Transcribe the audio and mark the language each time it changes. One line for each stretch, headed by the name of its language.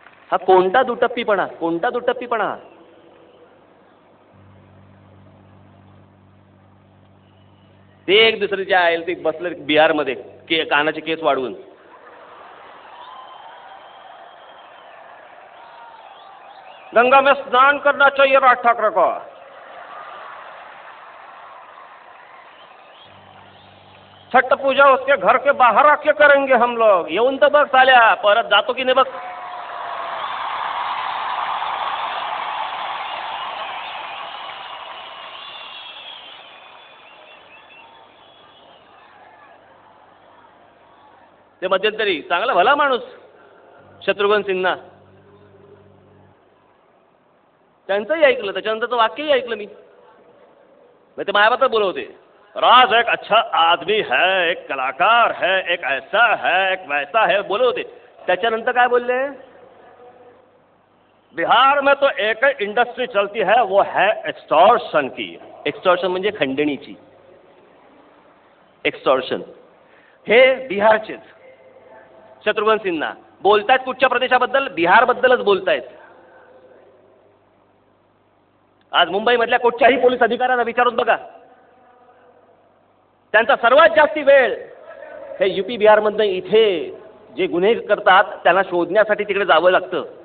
Marathi: हा कोणता दुटप्पीपणा, कोणता दुटप्पीपणा? ते एक दुसरीच्या आहे ते बसले बिहारमध्ये कानाचे केस वाढवून.
Hindi: गंगा में स्नान करना चाहिए राज ठाकरे को. छठ पूजा उसके घर के बाहर आके करेंगे हम लोग.
Marathi: येऊन तर बघ साल्या, परत जातो की नाही बघ. ते मध्यंतरी चांगला भला माणूस शत्रुघ्न सिन्हा, त्यांचंही ऐकलं, त्याच्यानंतरचं वाक्यही ऐकलं मी. ते मायाबद्दल बोलवते,
Hindi: राज एक अच्छा आदमी है, एक कलाकार है, एक ऐसा है, एक वैसा है,
Marathi: बोलवते. त्याच्यानंतर काय बोलले?
Hindi: बिहार में तो एक इंडस्ट्री चलती है, वो है एक्सटॉर्शन की.
Marathi: एक्सटॉर्शन म्हणजे खंडणीची. एक्सटॉर्शन हे बिहारचेच शत्रुघ्न सिन्हा बोलतायत. कुठच्या प्रदेशाबद्दल? बिहारबद्दलच बोलतायत. आज मुंबईमधल्या कुठच्याही पोलीस अधिकाऱ्यांना विचारून बघा, त्यांचा सर्वात जास्ती वेळ हे युपी बिहारमधनं इथे जे गुन्हे करतात त्यांना शोधण्यासाठी तिकडे जावं लागतं.